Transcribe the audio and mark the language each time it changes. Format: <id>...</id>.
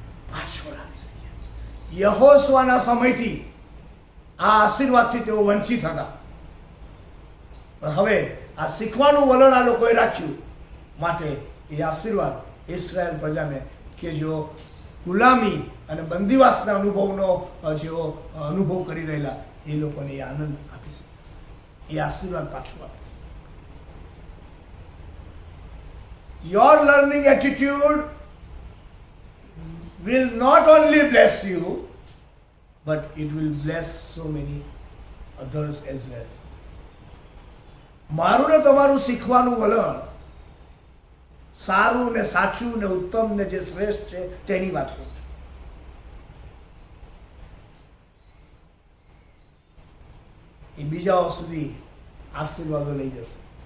<gu>પાછો લાવી શક્યા. યહોશુઆના સમયથી આ આશીર્વાદથી તેઓ વંચિત હતા, પણ હવે આ શીખવાનું વલણ આ લોકોએ રાખ્યું માટે એ આશીર્વાદ ઇસ્રાયેલ પ્રજાને કે જેઓ ગુલામી અને બંદીવાસના અનુભવનો જેઓ અનુભવ કરી રહેલા એ લોકોને એ આનંદ આપી શકે છે. એ આશીર્વાદ પાછું આપે છે.</gu> <en>Your learning attitude will not only bless you, but it will bless so many others as well.</en> <gu>મારું ને તમારું શીખવાનું વલણ સારું ને સાચું ને ઉત્તમ ને જે શ્રેષ્ઠ છે તેની વાત કરું છું. એ બીજાઓ સુધી આશીર્વાદો લઈ જશે.</gu>